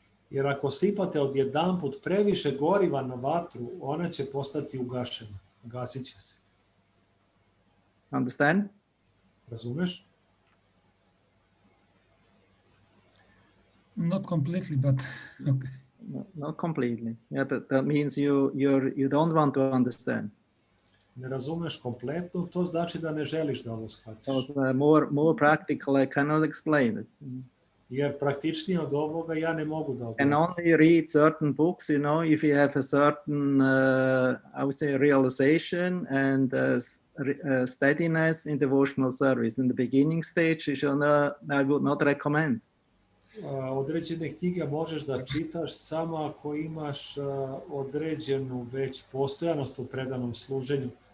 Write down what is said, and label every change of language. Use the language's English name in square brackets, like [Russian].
[Serbian] Jer ako sipate odjedanput previše goriva na vatru, ona će postati ugašena. Gasit će se. [English] Understand? [Serbian] Razumeš? [English] Not completely, but okay. No, not completely. Yeah, but that means you don't want to understand. [Serbian] Ne razumeš kompletno, to znači da ne želiš da ovo shvatiš. [English] Because more practical, I cannot explain it. [Serbian] Jer praktičnije od ovoga ja ne mogu da objasnim. [English] And only read certain books, you know, if you have a certain, I would say, realization and steadiness in devotional service. In the beginning stage, I would not recommend. [Serbian] Određene knjige možeš da čitaš samo ako imaš određenu već postojanost u predanom služenju.